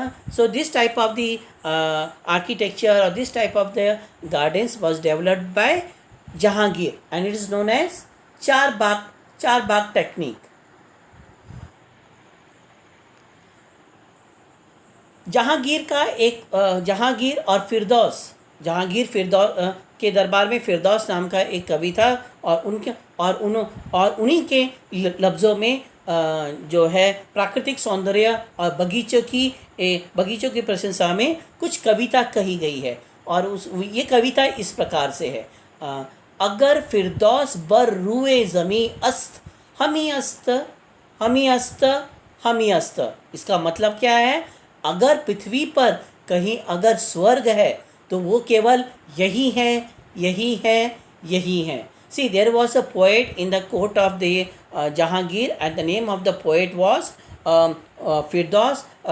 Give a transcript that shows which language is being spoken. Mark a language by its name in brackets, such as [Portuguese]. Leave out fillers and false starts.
[English] So this type of the architecture, or this type of the gardens was developed by Jahangir, and it is known as Char Bagh technique. [Hindi] Jahangir का एक जहांगीर और फिरदौस, जहांगीर फिरदौस के दरबार में फिरदौस नाम का एक कवि था, और उनके और उन्हीं के लफ्ज़ों में जो है प्राकृतिक सौंदर्य और बगीचों की प्रशंसा में कुछ कविता कही गई है। और ये कविता इस प्रकार से है। [Persian] अगर फिरदौस बर रुए ज़मी अस्त, हमी अस्त, हमी अस्त, हमी अस्त। [Hindi] इसका मतलब क्या है? अगर पृथ्वी पर कहीं अगर स्वर्ग है तो वो केवल यही है, यही है, यही है। [English] See, there was a poet in the court of the Jahangir, and the name of the poet was Firdaus.